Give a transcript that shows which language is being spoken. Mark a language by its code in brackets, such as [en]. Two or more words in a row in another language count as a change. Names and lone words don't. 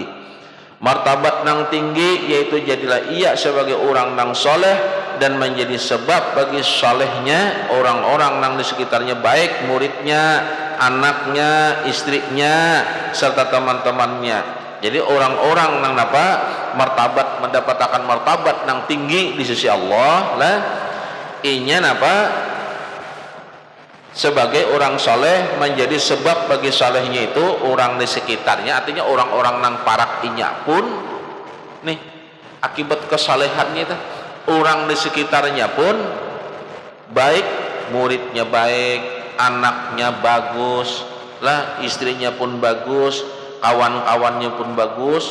[id] Martabat nang tinggi yaitu jadilah ia sebagai orang nang soleh dan menjadi sebab bagi solehnya orang-orang nang di sekitarnya, baik muridnya, anaknya, istrinya, serta teman-temannya. Jadi orang-orang nang martabat mendapatkan martabat nang tinggi di sisi Allah lah, [bjn] inya sebagai orang soleh, menjadi sebab bagi solehnya itu orang di sekitarnya, artinya orang-orang nang parak inya pun nih akibat kesalehannya itu orang di sekitarnya pun baik, muridnya baik, anaknya bagus lah, istrinya pun bagus, kawan-kawannya pun bagus.